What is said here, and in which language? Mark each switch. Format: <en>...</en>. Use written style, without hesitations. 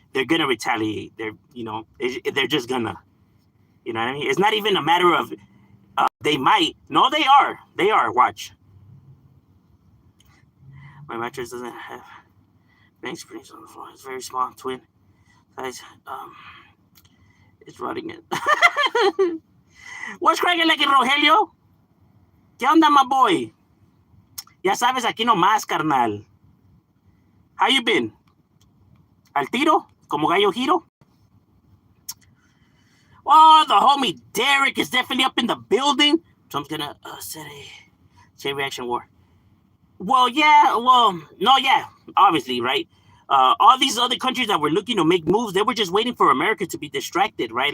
<en>They're gonna retaliate. They're just gonna. You know what I mean? It's not even a matter of they might. No, they are. They are. Watch. My mattress doesn't have bank springs on the floor. It's very small, twin size. It's rotting it. What's cracking like in Rogelio?</en> <es>¿Qué onda,</es> <en>my boy?</en> <es>Ya sabes, aquí nomás, carnal.</es> <en>How you been?</en> <es>¿Al tiro? ¿Como gallo giro?</es> <en>Oh, the homie Derek is definitely up in the building. Trump's gonna set a chain reaction war. Well, yeah, well, no, yeah, obviously, right? All these other countries that were looking to make moves, they were just waiting for America to be distracted, right?</en>